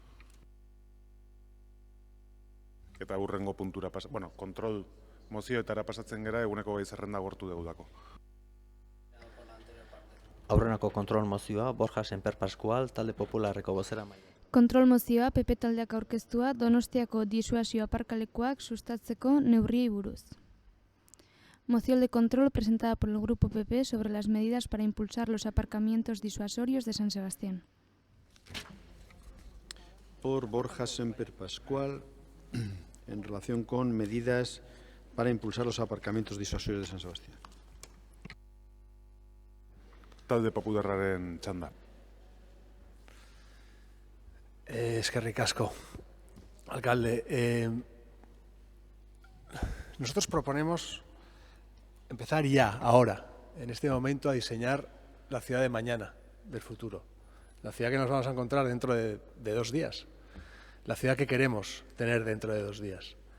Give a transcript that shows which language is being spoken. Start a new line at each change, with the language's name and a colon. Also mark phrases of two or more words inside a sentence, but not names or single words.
Basque: Eta hurrengo puntura kontrol mozioetara pasatzen gera, eguneko gai zerrenda gortu degudako. Aurrenako kontrol mozioa, Borja Semper Pascual, talde popularreko bozeramaile. Kontrol mozioa, PP taldeak aurkeztua, Donostiako disuasio aparkalekuak sustatzeko neurriei buruz.
Spanish: Moción de control presentada por el Grupo PP sobre las medidas para impulsar los aparcamientos disuasorios de San Sebastián. Por Borja Semper Pascual, en relación con medidas para impulsar los aparcamientos disuasorios de San Sebastián.
Basque: Talde popularraren txanda. Eskerrik asko, alcalde.
Spanish: Nosotros proponemos empezar ya, ahora, en este momento, a diseñar la ciudad de mañana, del futuro. La ciudad que nos vamos a encontrar dentro de 2 días. La ciudad que queremos tener dentro de 2 días.